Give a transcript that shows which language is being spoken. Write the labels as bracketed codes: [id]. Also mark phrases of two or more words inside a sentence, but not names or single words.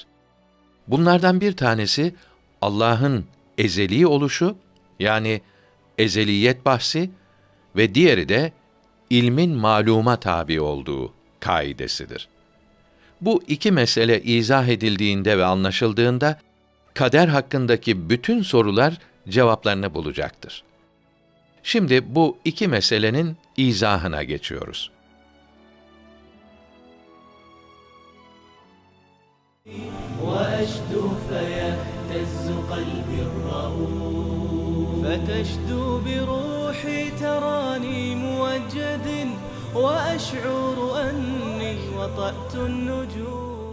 [tr] Bunlardan bir tanesi, Allah'ın ezeli oluşu, yani ezeliyet bahsi ve diğeri de ilmin maluma tabi olduğu kaidesidir. Bu iki mesele izah edildiğinde ve anlaşıldığında, kader hakkındaki bütün sorular cevaplarını bulacaktır. Şimdi bu iki meselenin izahına geçiyoruz. [ar] وأشدو فيهتز قلبي الرؤوف فتشدو بروحي تراني موجد وأشعر أني وطأت النجوم